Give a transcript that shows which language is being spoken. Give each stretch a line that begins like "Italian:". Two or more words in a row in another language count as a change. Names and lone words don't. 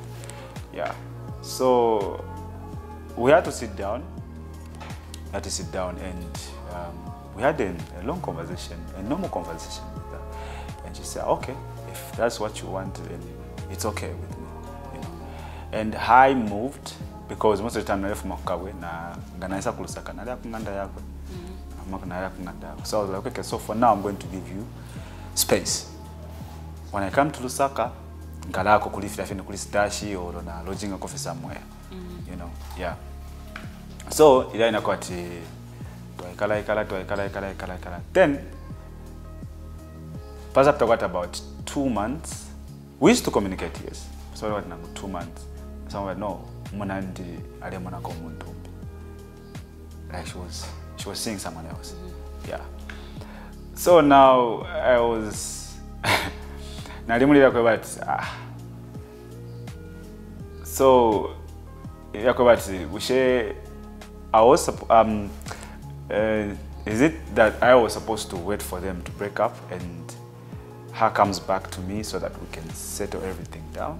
English: Yeah. So we had to sit down. And we had a long conversation, a normal conversation with her. And she said, okay, if that's what you want, then it's okay with me, you know. And I moved because most of the time I left Makawe
Bemba: na nganaisa kulusaka na kunganda yako.
English: So I was like, okay, so for now I'm going to give you space. When I come to Lusaka,
Bemba: ngalako kulifita fini kulistashi
English: or na lodging a coffee somewhere, you know, yeah.
Bemba: So ila inakuwa ati tuwaikala.
English: Then pass after what, about 2 months, we used to communicate, yes. So what, 2 months.
Bemba: Someone no, munandi alemona komuntu.
English: Like she was seeing someone else. Yeah. So now I was so is it that I was supposed to wait for them to break up and her comes back to me so that we can settle everything down?